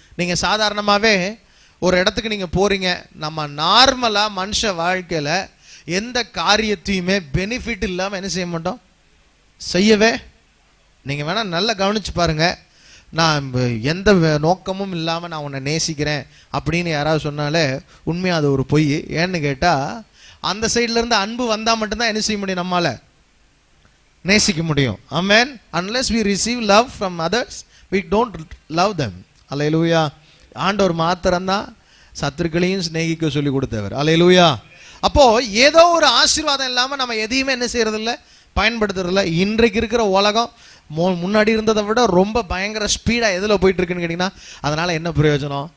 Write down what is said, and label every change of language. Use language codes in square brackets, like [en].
[ta] நீங்க சாதாரணமாகவே ஒரு இடத்துக்கு நீங்க போறீங்க, நம்ம நார்மலா மனுஷ வாழ்க்கையில எந்த காரியத்தையுமே பெனிஃபிட் இல்லாம என்ன செய்ய மாட்டோம்? செய்யவே. நீங்க வேணா நல்லா கவனிச்சு பாருங்க. நான் எந்த நோக்கமும் இல்லாம நான் உன்னை நேசிக்கிறேன் அப்படின்னு யாராவது சொன்னாலே உண்மையா அது ஒரு பொய். ஏன்னு கேட்டா, அந்த சைட்ல இருந்து அன்பு வந்தா மட்டும்தான் என்ன செய்ய முடியும்? நம்மால நேசிக்க முடியும். ஆமென். [en] unless we receive love from others we don't love them. [ta] அல்லேலூயா. ஆண்டவர் மாத்திரம்தான் சத்துருக்களையும் சிநேகிக்க சொல்லி கொடுத்தவர். அல்லேலூயா. அப்போ ஏதோ ஒரு ஆசீர்வாதம் இல்லாம நம்ம எதையுமே என்ன செய்யறது இல்லை? பயன்படுத்துறதில்ல. இன்றைக்கு இருக்கிற உலகம் முன்னாடி இருந்ததை விட ரொம்ப பயங்கர ஸ்பீடா எதில் போயிட்டு இருக்குன்னு கேட்டீங்கன்னா, அதனால என்ன பிரயோஜனம்?